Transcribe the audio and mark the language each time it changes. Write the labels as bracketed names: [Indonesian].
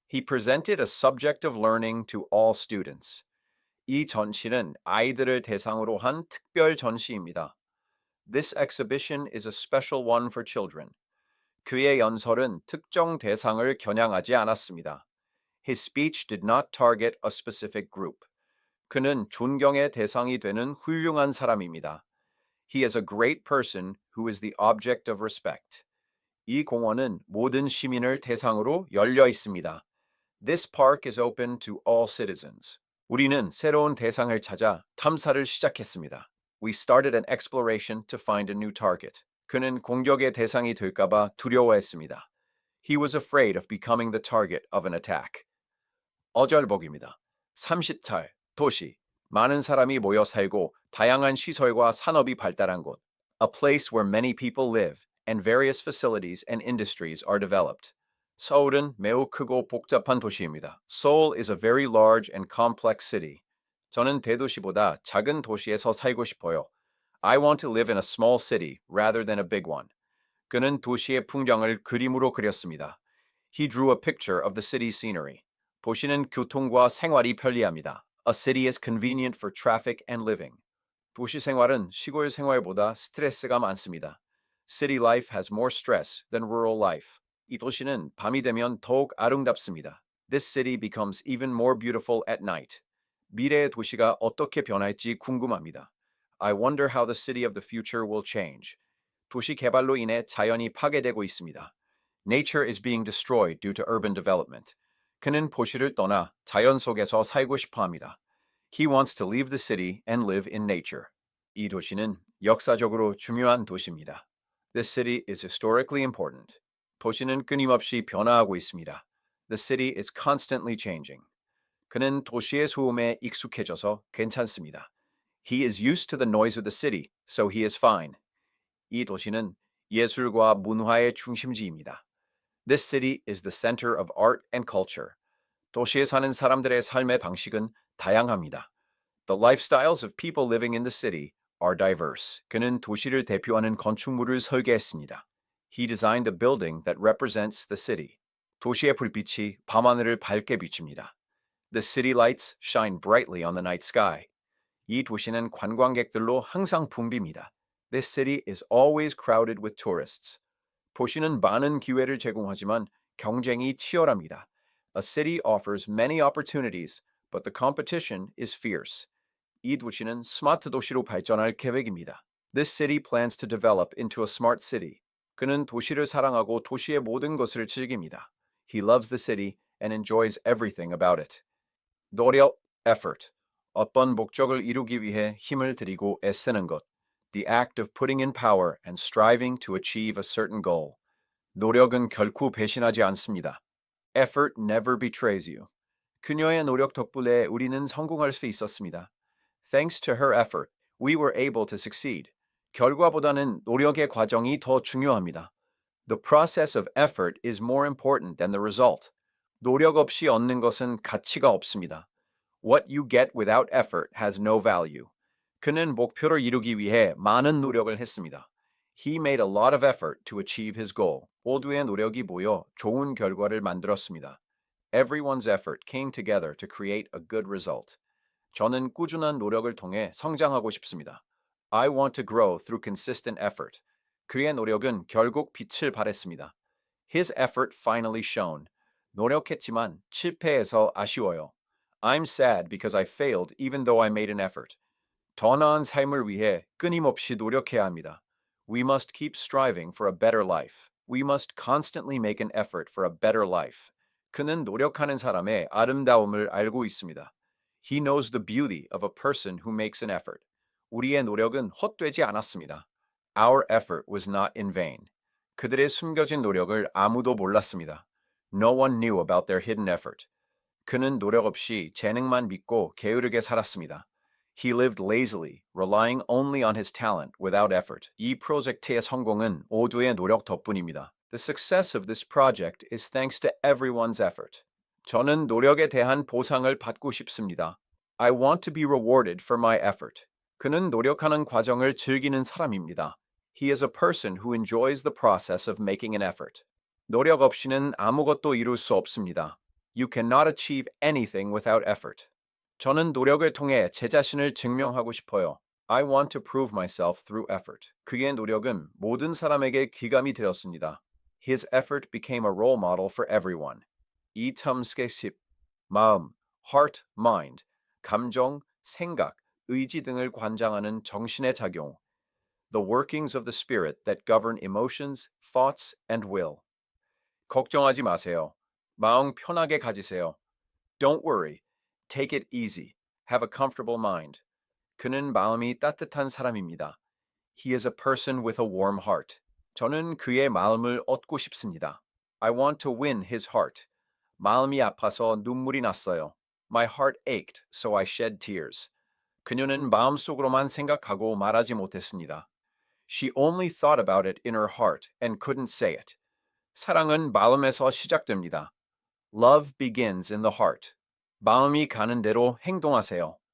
[English] He presented a subject of learning to all students. [Korean] 이 전시는 아이들을 대상으로 한 특별 전시입니다. [English] This exhibition is a special one for children. [Korean] 그의 연설은 특정 대상을 겨냥하지 않았습니다. [English] His speech did not target a specific group. [Korean] 그는 존경의 대상이 되는 훌륭한 사람입니다. [English] He is a great person who is the object of respect. [Korean] 이 공원은 모든 시민을 대상으로 열려 있습니다. [English] This park is open to all citizens. [Korean] 우리는 새로운 대상을 찾아 탐사를 시작했습니다. [English] We started an exploration to find a new target. [Korean] 그는 공격의 대상이 될까봐 두려워했습니다. [English] He was afraid of becoming the target of an attack. [Korean] 어절복입니다. 30찰, 도시, 많은 사람이 모여 살고 다양한 시설과 산업이 발달한 곳. [English] A place where many people live and various facilities and industries are developed. [Korean] 서울은 매우 크고 복잡한 도시입니다. [English] Seoul is a very large and complex city. [Korean] 저는 대도시보다 작은 도시에서 살고 싶어요. [English] I want to live in a small city rather than a big one. [Korean] 그는 도시의 풍경을 그림으로 그렸습니다. [English] He drew a picture of the city's scenery. [Korean] 도시는 교통과 생활이 편리합니다. [English] A city is convenient for traffic and living. [Korean] 도시 생활은 시골 생활보다 스트레스가 많습니다. [English] City life has more stress than rural life. [Korean] 이 도시는 밤이 되면 더욱 아름답습니다. [English] This city becomes even more beautiful at night. [Korean] 미래의 도시가 어떻게 변할지 궁금합니다. [English] I wonder how the city of the future will change. [Korean] 도시 개발로 인해 자연이 파괴되고 있습니다. [English] Nature is being destroyed due to urban development. [Korean] 그는 도시를 떠나 자연 속에서 살고 싶어 합니다. [English] He wants to leave the city and live in nature. [Korean] 이 도시는 역사적으로 중요한 도시입니다. [English] This city is historically important. [Korean] 도시는 끊임없이 변화하고 있습니다. [English] The city is constantly changing. [Korean] 그는 도시의 소음에 익숙해져서 괜찮습니다. [English] He is used to the noise of the city, so he is fine. [Korean] 이 도시는 예술과 문화의 중심지입니다. [English] This city is the center of art and culture. [Korean] 도시에 사는 사람들의 삶의 방식은 다양합니다. [English] The lifestyles of people living in the city are diverse. [Korean] 그는 도시를 대표하는 건축물을 설계했습니다. [English] He designed a building that represents the city. [Korean] 도시의 불빛이 밤하늘을 밝게 비춥니다. [English] The city lights shine brightly on the night sky. [Korean] 이 도시는 관광객들로 항상 붐빕니다. [English] This city is always crowded with tourists. [Korean] 도시는 많은 기회를 제공하지만 경쟁이 치열합니다. [English] A city offers many opportunities, but the competition is fierce. [Korean] 이 도시는 스마트 도시로 발전할 계획입니다. [English] This city plans to develop into a smart city. [Korean] 그는 도시를 사랑하고 도시의 모든 것을 즐깁니다. [English] He loves the city and enjoys everything about it. [Korean] 노력, effort. 어떤 목적을 이루기 위해 힘을 들이고 애쓰는 것. [English] The act of putting in power and striving to achieve a certain goal. [Korean] 노력은 결코 배신하지 않습니다. [English] Effort never betrays you. [Korean] 그녀의 노력 덕분에 우리는 성공할 수 있었습니다. [English] Thanks to her effort, we were able to succeed. [Korean] 결과보다는 노력의 과정이 더 중요합니다. [English] The process of effort is more important than the result. [Korean] 노력 없이 얻는 것은 가치가 없습니다. [English] What you get without effort has no value. [Korean] 그는 목표를 이루기 위해 많은 노력을 했습니다. [English] He made a lot of effort to achieve his goal. [Korean] 모두의 노력이 모여 좋은 결과를 만들었습니다. [English] Everyone's effort came together to create a good result. [Korean] 저는 꾸준한 노력을 통해 성장하고 싶습니다. [English] I want to grow through consistent effort. [Korean] 그의 노력은 결국 빛을 발했습니다. [English] His effort finally shone. [Korean] 노력했지만 실패해서 아쉬워요. [English] I'm sad because I failed even though I made an effort. [Korean] 더 나은 삶을 위해 끊임없이 노력해야 합니다. [English] We must keep striving for a better life. We must constantly make an effort for a better life. [Korean] 그는 노력하는 사람의 아름다움을 알고 있습니다. [English] He knows the beauty of a person who makes an effort. [Korean] 우리의 노력은 헛되지 않았습니다. [English] Our effort was not in vain. [Korean] 그들의 숨겨진 노력을 아무도 몰랐습니다. [English] No one knew about their hidden effort. [Korean] 그는 노력 없이 재능만 믿고 게으르게 살았습니다. [English] He lived lazily, relying only on his talent without effort. [Korean] 이 프로젝트의 성공은 모두의 노력 덕분입니다. [English] The success of this project is thanks to everyone's effort. [Korean] 저는 노력에 대한 보상을 받고 싶습니다. [English] I want to be rewarded for my effort. [Korean] 그는 노력하는 과정을 즐기는 사람입니다. [English] He is a person who enjoys the process of making an effort. [Korean] 노력 없이는 아무것도 이룰 수 없습니다. [English] You cannot achieve anything without effort. [Korean] 저는 노력을 통해 제 자신을 증명하고 싶어요. [English] I want to prove myself through effort. [Korean] 그의 노력은 모든 사람에게 귀감이 되었습니다. [English] His effort became a role model for everyone. [Korean] 이참스케 10. 마음, heart, mind, 감정, 생각, 의지 등을 관장하는 정신의 작용. [English] The workings of the spirit that govern emotions, thoughts, and will. [Korean] 걱정하지 마세요. 마음 편하게 가지세요. [English] Don't worry. Take it easy. Have a comfortable mind. [Korean] 그는 마음이 따뜻한 사람입니다. [English] He is a person with a warm heart. [Korean] 저는 그의 마음을 얻고 싶습니다. [English] I want to win his heart. [Korean] 마음이 아파서 눈물이 났어요. [English] My heart ached, so I shed tears. [Korean] 그녀는 마음속으로만 생각하고 말하지 못했습니다. [English] She only thought about it in her heart and couldn't say it. [Korean] 사랑은 마음에서 시작됩니다. [English] Love begins in the heart. [Korean] 마음이 가는 대로 행동하세요.